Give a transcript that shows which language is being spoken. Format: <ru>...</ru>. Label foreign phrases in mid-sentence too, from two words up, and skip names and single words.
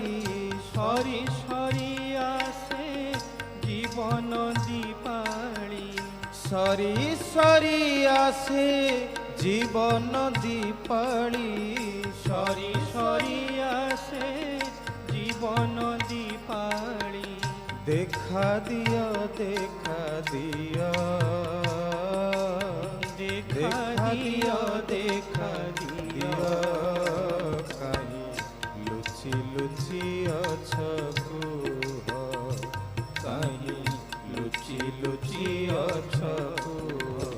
<or>ସରି ସରି ଆସେ ଜୀବନ ଦୀପାଳି। ସରି ସରି ଆସେ ଜୀବନ ଦୀପାଳି। ସରି ସରି ଆସେ ଜୀବନ ଦୀପାଳି।</or> <bn>দেখা দিও দেখা দিও দেখা দিও দেখা দিও।</bn> <or>କାହି ଲୁଚି ଲୁଚି ଅଛ କୁହ। କାହି ଲୁଚି ଲୁଚି ଅଛ କୁହ।</or>